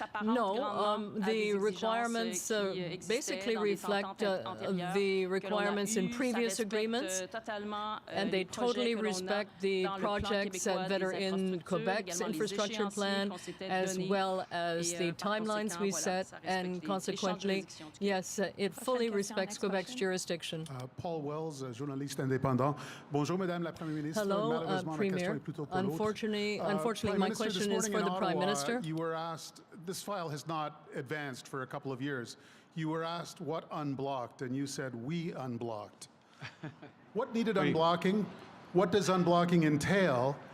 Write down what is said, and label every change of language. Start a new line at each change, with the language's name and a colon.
English: No, the requirements basically reflect the requirements in previous agreements, and they totally respect the projects that are in Quebec's infrastructure plan, as well as the timelines we set, and consequently, yes, it fully respects Quebec's jurisdiction.
French: Paul Wells, journaliste indépendant. Bonjour, Madame la Première Ministre.
English: Hello, Premier. Unfortunately, my question is for the Prime Minister. You were asked, this file has not advanced for a couple of years. You were asked what unblocked, and you said, we unblocked. What needed unblocking? What does unblocking entail?